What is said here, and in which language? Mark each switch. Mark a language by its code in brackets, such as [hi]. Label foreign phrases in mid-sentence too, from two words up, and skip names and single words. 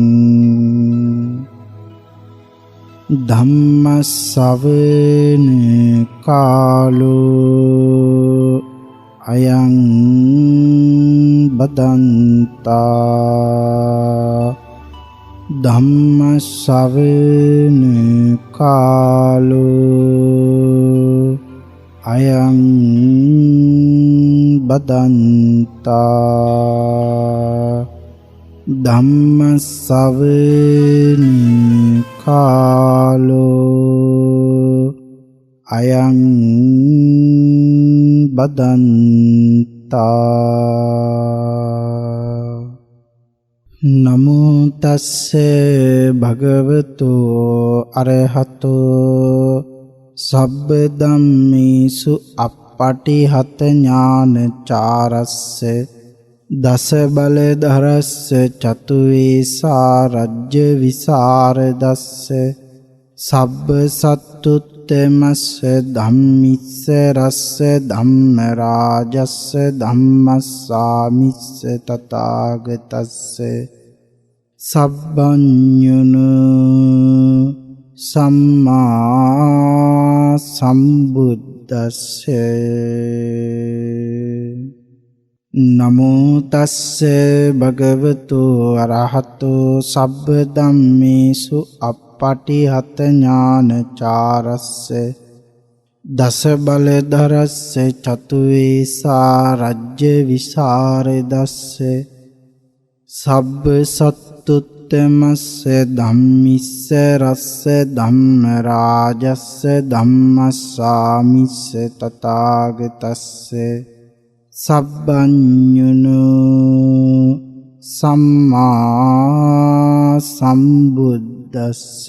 [pi] ධම්ම ශ්‍රවණ කාලෝ අයං බදන්තා ධම්ම ශ්‍රවණ කාලෝ අයං බදන්තා ධම්ම ශ්‍රවණ කාලෝ අයං බදන්තා. නමෝ තස්ස භගවතු අරහතෝ සබ්බ ධම්මේසු අප්පටිහත ඥානචාරස්ස දස බල ධරස්ස චතු වේසා රජ්‍ය විසරදස්ස සබ්බ සත්තුත්තමස්ස ධම්මිස්ස රස්ස ධම්ම රාජස්ස ධම්මස්සාමිස්ස තථාගතස්ස සබ්බඤුනු සම්මා සම්බුද්දස්ස. නමෝ තස්ස භගවතු අරහතෝ සබ්බ ධම්මේසු අප්පටිහත ඥානචාරස්ස දස බල ධරස්ස චතු වේසා රජ්‍ය විසරදස්ස සබ්බ සත්තුත්තමස්ස ධම්මිස්ස රස්ස ධම්ම රාජස්ස ධම්මස්සාමිස්ස තථාගතස්ස සබ්බඤුනෝ සම්මා සම්බුද්දස්ස.